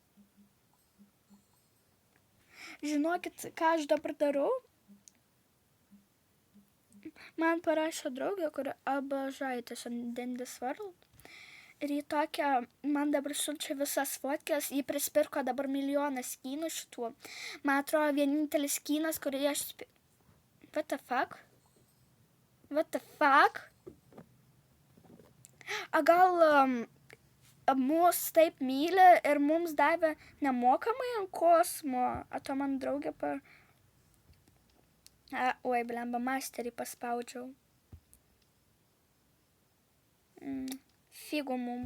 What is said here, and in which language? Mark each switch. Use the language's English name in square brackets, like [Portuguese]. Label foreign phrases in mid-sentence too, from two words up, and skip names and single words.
[Lithuanian] Žinokit, ką aš dabar darau? Man parašė draugė, kuri abažaitės ant Dendis World. Ir į tokią, man dabar siunčia visas fotkės, jį prispirko dabar milijonas skynų šitų. Man atrodo, vienintelis skynas, kurį aš... [English] What the fuck? What the fuck? [Lithuanian] A gal mus taip myli ir mums davė nemokamai ant kosmo? A to man draugė oi, blemba, masterį paspaudžiau. Figų mum.